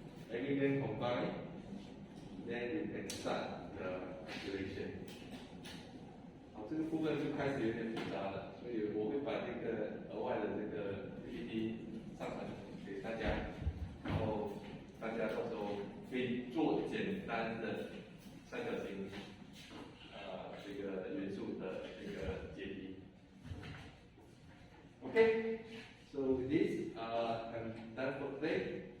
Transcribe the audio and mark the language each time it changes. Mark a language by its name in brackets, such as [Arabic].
[English] Element combined, then you can start the calculation. [Chinese] 好，这个部分就开始有点复杂了，所以我会把这个额外的这个 PPT 上传给大家，然后大家到时候可以做简单的三角形这个元素的这个解题。 [English] Okay, so with this I'm done for today.